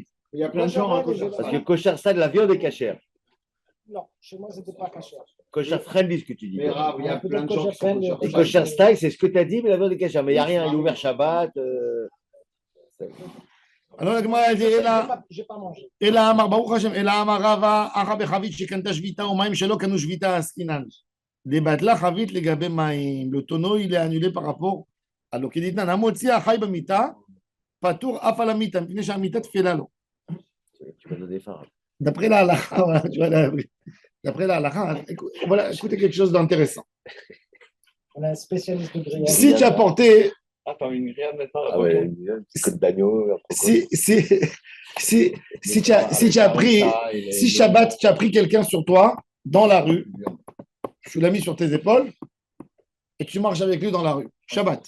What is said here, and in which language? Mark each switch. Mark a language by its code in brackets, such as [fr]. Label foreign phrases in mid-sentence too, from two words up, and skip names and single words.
[fr] Il y a plein de gens à kosher. Parce que kosher style, la viande est cachère. Non, chez moi, c'était pas cachère. Kosher friendly, ce que tu dis. Mais il y a plein de gens qui sont kosher. Et kosher style, c'est ce que tu as dit, mais la viande est cachère. Mais il n'y a rien, il est ouvert Shabbat. Alors, la Gemara, elle dit, j'ai pas mangé. [arc] אלא אמר ברוך השם, אלא אמר רבא, אחא בחבית שקנתה שביתה ומים שלא קנו שביתה עסקינן. דבטלה חבית לגבי מים, [fr] le tonneau il est annulé par rapport à l'eau. [he] כי דתנן, המוציא החי במיטה, פטור אף על המיטה, מפני שהמיטה תפלה לו. [fr] Tu vas donner faim. D'après la halakha, voilà, tu vois, d'après la halakha, voilà, écoutez quelque chose d'intéressant. On a un spécialiste de grillade. Si tu as porté... Ah, t'as une grillade maintenant. Ah ouais, une côte d'agneau. Si tu as pris, si Shabbat, tu as pris quelqu'un sur toi, dans la rue, tu l'as mis sur tes épaules, et tu marches avec lui dans la rue, Shabbat.